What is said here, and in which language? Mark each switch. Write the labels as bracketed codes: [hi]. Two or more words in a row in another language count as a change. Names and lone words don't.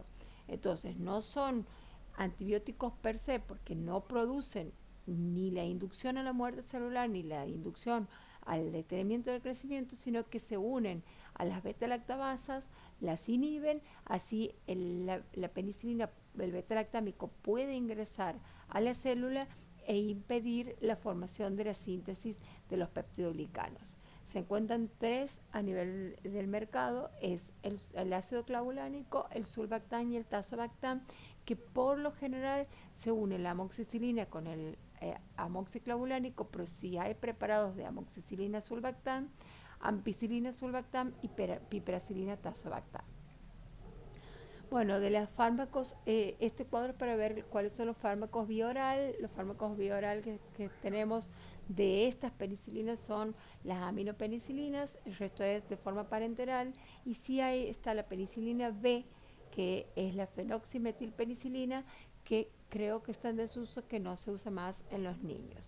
[es] Entonces, no son antibióticos per se, porque no producen ni la inducción a la muerte celular ni la inducción al detenimiento del crecimiento, sino que se unen a las beta-lactamasas, las inhiben, así la penicilina, el beta-lactámico puede ingresar a la célula e impedir la formación de la síntesis de los peptidoglicanos. Se encuentran tres a nivel del mercado: es el ácido clavulánico, el sulbactam y el tazobactam, que por lo general se une la amoxicilina con el amoxiclavulánico, pero si hay preparados de amoxicilina sulbactam, ampicilina sulbactam y piperacilina tazobactam. Bueno, de los fármacos, este cuadro es para ver cuáles son los fármacos vía oral que tenemos de estas penicilinas son las aminopenicilinas, el resto es de forma parenteral, y sí está la penicilina B, que es la fenoximetilpenicilina, que creo que está en desuso, que no se usa más en los niños.